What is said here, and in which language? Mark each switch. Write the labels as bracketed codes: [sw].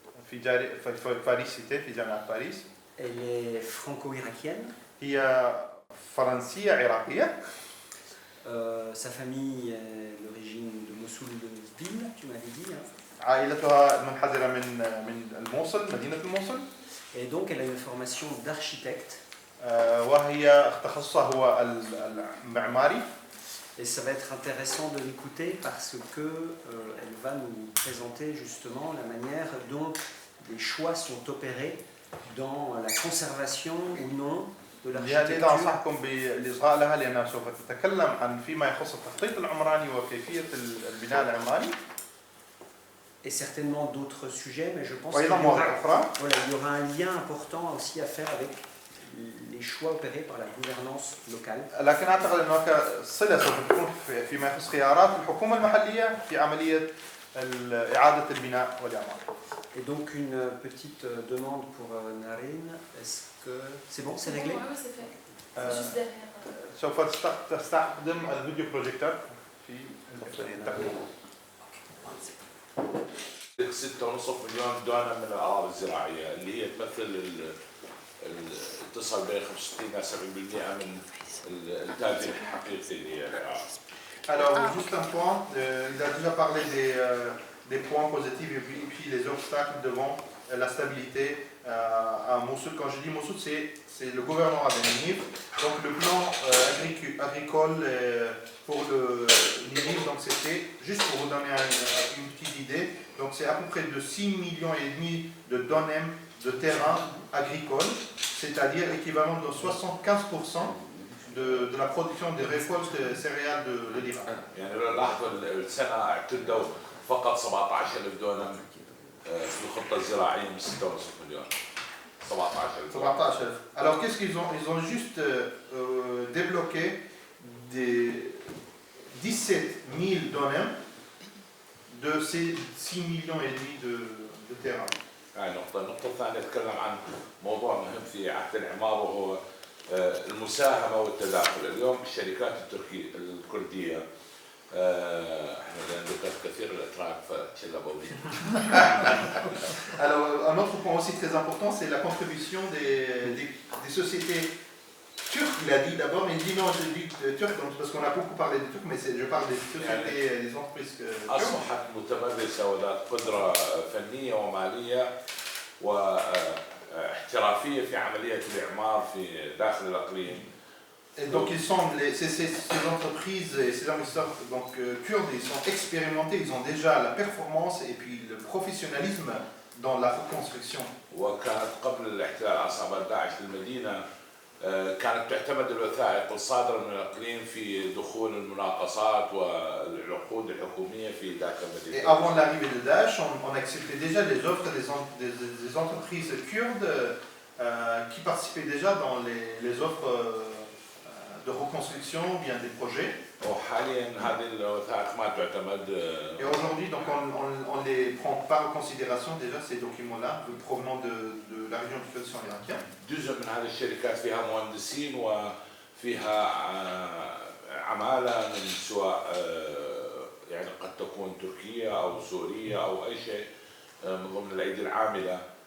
[ar] في باريس-Cité في جامعة باريس. [fr] Elle est franco-irakienne. [ar] هي فرنسية عراقية. [fr] Sa famille est d'origine de Mossoul ville, tu m'avais dit. Hein. [ar] عائلتها منحدرة من الموصل، مدينة الموصل. [fr] Et donc elle a une formation d'architecte. [ar] وهي تخصصها هو المعماري. [fr] Et ça va être intéressant de l'écouter parce que elle va nous présenter justement la manière dont les choix sont opérés dans la conservation ou non de l'architecture. [ar] لذا أنصحكم بالإصغاء لها لأنها سوف تتكلم عن فيما يخص التخطيط العمراني وكيفية البناء العمراني. [fr] Et certainement d'autres sujets, mais je pense qu'il y aura un lien important aussi à faire avec les choix opérés par la gouvernance locale. [ar] لكن أعتقد أن هناك صلة سوف تكون فيما يخص خيارات الحكومة المحلية في عملية إعادة البناء والإعمار. [fr] Et donc une petite demande pour Narine, est-ce que c'est bon, c'est réglé? Oui, c'est fait. Juste derrière. [ar] سوف تستخدم الفيديو بروجيكتور في التقديم. 6.5 مليون دونم من الأراضي الزراعية اللي هي تمثل تصل ب 65 إلى 70% من الإنتاج الحقيقي للعراق. [fr] Alors, juste un point, il a déjà parlé des points positifs et puis les obstacles devant la stabilité à Mossoul. Quand je dis Mossoul, c'est le gouvernement à Ninive. Donc, le plan agricole pour le Ninive, donc c'était, juste pour vous donner une petite idée, donc c'est à peu près de 6,5 millions de dönüm de terrain agricole, c'est-à-dire équivalent de 75% de la production des récoltes céréales de l'Iran. [ar] يعني لو لاحظوا السنه اعتدوا فقط 17,000 دونم في الخطه الزراعيه من 6.5 مليون. 17,000. 17,000. [fr] Alors qu'est-ce qu'ils ont? Ils ont juste débloqué des 17 000 dönüm de ces 6,5 millions de terrain. [ar] هاي نقطة، النقطة الثانية نتكلم عن موضوع مهم في عهد الإعمار وهو المساهمة والتداخل. اليوم الشركات الكردية احنا ذكرت كثير الأتراك فتشلبوا بي. [fr] Alors un autre point aussi très important, c'est la contribution des sociétés turques. Il a dit d'abord, mais il dit non, je dis turc parce qu'on a beaucoup parlé des Turcs, mais je parle des sociétés, des entreprises turques. [ar] أصبحت متمرسة وذات قدرة فنية ومالية واحترافية في عملية الإعمار في داخل الإقليم. [fr] Et donc ces entreprises et ces investisseurs donc, kurdes, ils sont expérimentés, ils ont déjà la performance et puis le professionnalisme dans la reconstruction. [ar] وكانت قبل الاحتلال عصابات داعش للمدينة كانت تعتمد الوثائق الصادرة من الإقليم في دخول المناقصات والعقود الحكومية في ذاك المدينة. [fr] Et avant l'arrivée de Daesh, on acceptait déjà les offres des entreprises kurdes qui participaient déjà dans les offres de reconstruction ou bien des projets. [ar] وحاليا هذه الوثائق ما تعتمد. [fr] Et aujourd'hui, donc on les prend pas en considération déjà ces documents-là provenant de la région du Kurdistan irakien. [ar] جزء من هذه الشركات فيها مهندسين وفيها عمالة من سواء يعني قد تكون تركية أو سورية أو أي شيء من ضمن الأيدي العاملة.